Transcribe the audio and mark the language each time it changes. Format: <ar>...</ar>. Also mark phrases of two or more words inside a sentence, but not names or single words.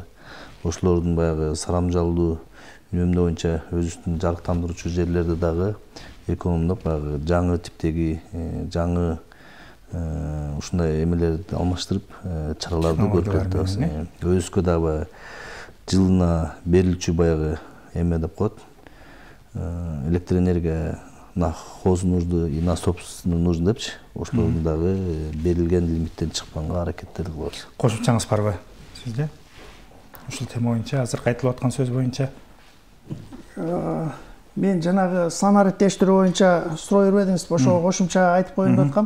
<ky>Ошолордун баягы саламжалдуу үнөмдөө боюнча өзүбүздүн жарыктандыруучу жерлерди дагы экономдоп, баягы жаңы типтеги, жаңы ушундай эмелерди алмаштырып, чараларды көрүп атабыз. Өзүбүзгө дагы жылына берилчү баягы эме деп коет, электр энергия</ky> <ru>на хоз нужды и на собственный нужды</ru> <ky>депчи ошолордун дагы берилген лимиттен чыкканга аракеттер кылабыз. Кошумчаңыз барбы сизде? Ушул тема боюнча азыр айтылып аткан сөз боюнча. Мен жанагы сан ариптештирүү боюнча суроо бербедиңиз, ошого кошумча айтып коеюн деп аткам.</ky>